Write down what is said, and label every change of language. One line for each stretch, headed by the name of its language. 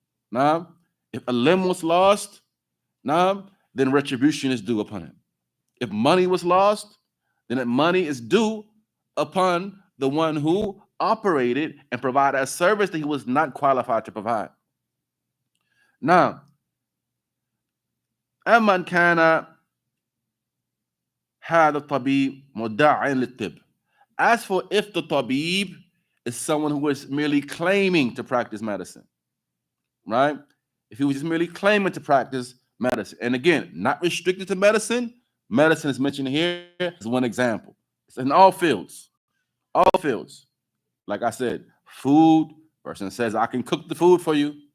English: Now, if a limb was lost, now then retribution is due upon him. If money was lost, then that money is due upon the one who operated and provided a service that he was not qualified to provide.
Arabic: Now, أمن كان هذا الطبيب مدعٍ للطب.
English: As for if the tabib is someone who is merely claiming to practice medicine, right? If he was just merely claiming to practice medicine, and again, not restricted to medicine, medicine is mentioned here as one example. It's in all fields, all fields. Like I said, food, person says, I can cook the food for you.